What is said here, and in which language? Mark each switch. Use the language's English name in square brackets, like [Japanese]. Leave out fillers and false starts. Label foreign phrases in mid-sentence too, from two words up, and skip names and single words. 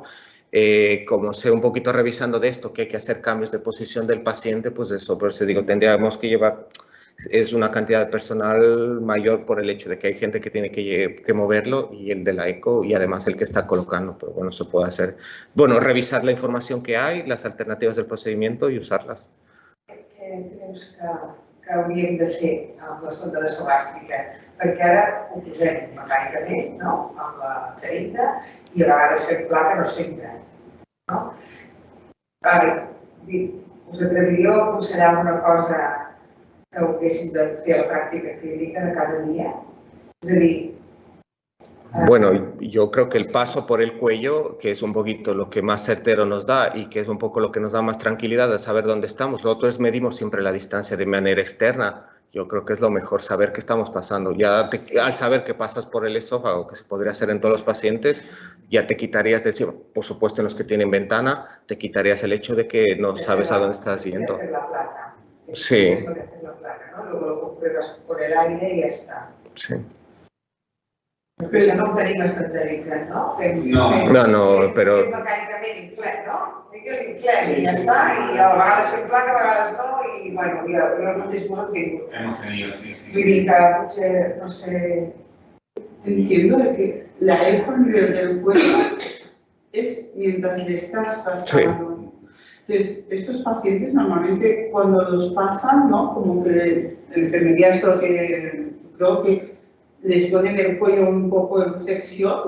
[Spanish] Como sé un poquito revisando de esto, que hay que hacer cambios de posición del paciente, pues eso, por eso digo, tendríamos que llevar... Es una cantidad de personal mayor por el hecho de que hay gente que tiene que moverlo y el de la ECO y además el que está colocando, pero bueno, se puede hacer. Bueno, revisar la información que hay, las alternativas del procedimiento y usarlas. [Catalan] Què creus que hauríem de fer amb la sonda nasogàstrica? Perquè ara ho posem mecànicament, no? Amb la xeringa i a vegades fem placa, no sempre. No? Us atreviríeu a aconsellar alguna cosa que haguéssim de fer a la pràctica clínica de cada dia? És a dir... [Spanish] Bueno, yo creo que el paso por el cuello, que es un poquito lo que más certero nos da y que es un poco lo que nos da más tranquilidad de saber dónde estamos. Lo otro es medimos siempre la distancia de manera externa. Yo creo que es lo mejor saber qué estamos pasando. Ya al saber que pasas por el esófago, que se podría hacer en todos los pacientes, ya te quitarías de encima. Por supuesto, en los que tienen ventana, te quitarías el hecho de que no sabes a dónde estás yendo. Sí. Luego lo compruebas por el aire y ya está. Sí. [Catalan] Però això no ho tenim estandarditzat, no? No, però... Mecànicament inflem, no? L'inflem i ja està, i a vegades fem placa, a vegades no, i bueno, i el mateix món ho tinc. [Spanish] Hemos tenido, sí. [Catalan] Vull dir que potser, no sé... [Spanish] Entiendo que la eco a nivel del cuello es mientras le estás pasando. Entonces, estos pacientes normalmente cuando los pasan, ¿no? Como que en enfermería es lo que creo que les ponen el cuello un poco en flexión.